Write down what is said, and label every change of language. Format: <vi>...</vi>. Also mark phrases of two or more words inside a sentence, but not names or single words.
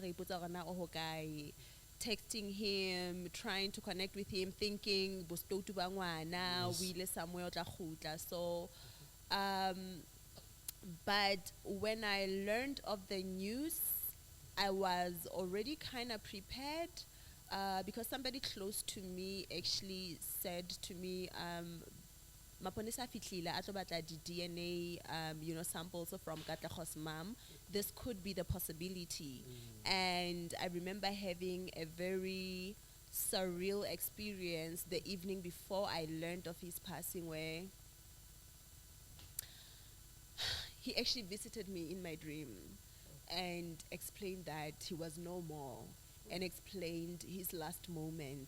<en>Texting him, trying to connect with him, thinking we somewhere. So but when I learned of the news, I was already kind of prepared, because somebody close to me actually said to me,</en> <st>maponesa fitlile a tlo batla di</st> <en>DNA samples from 𝐂𝐎𝐍𝐈𝐒𝐍's mom. This could be the possibility. And I remember having a very surreal experience the evening before I learned of his passing, where he actually visited me in my dream and explained that he was no more and explained his last moment.</en>